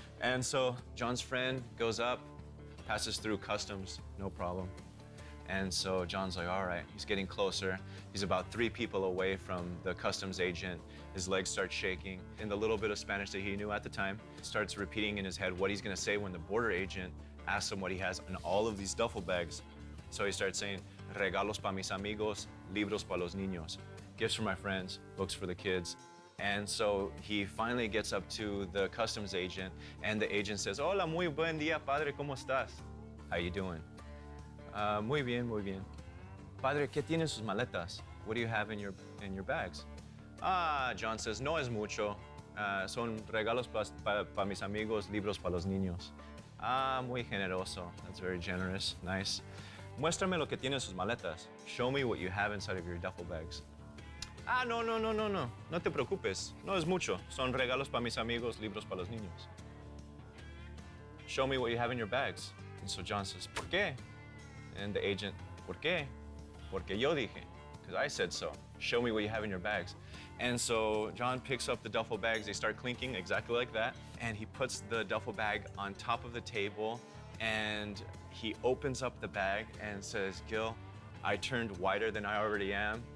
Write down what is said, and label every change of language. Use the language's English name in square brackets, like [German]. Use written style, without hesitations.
[English] And so John's friend goes up, passes through customs, no problem. And so John's like, all right, he's getting closer. He's about 3 people away from the customs agent. His legs start shaking. In the little bit of Spanish that he knew at the time, starts repeating in his head what he's gonna say when the border agent asks him what he has in all of these duffel bags. So he starts saying, [Spanish] regalos pa mis amigos, libros pa los niños. [English] Gifts for my friends, books for the kids. And so he finally gets up to the customs agent, and the agent says, [Spanish] hola, muy buen día, padre, ¿cómo estás? [English] How you doing? [Spanish] Muy bien, muy bien. Padre, ¿qué tiene sus maletas? [English] What do you have in your bags? [Spanish] Ah, [English] John says, [Spanish] no es mucho. Son regalos pa mis amigos, libros pa los niños. Ah, muy generoso. [English] That's very generous. Nice. [Spanish] Muéstrame lo que tiene en sus maletas. [English] Show me what you have inside of your duffel bags. [Spanish] Ah, no. No te preocupes. No es mucho. Son regalos pa mis amigos, libros pa los niños. [English] Show me what you have in your bags. And so John says, [Spanish] ¿por qué? [English] And the agent, ¿por qué? [Spanish] Porque yo dije, [English] because I said so. Show me what you have in your bags. And so John picks up the duffel bags. They start clinking exactly like that. And he puts the duffel bag on top of the table. And he opens up the bag and says, Gil, I turned whiter than I already am.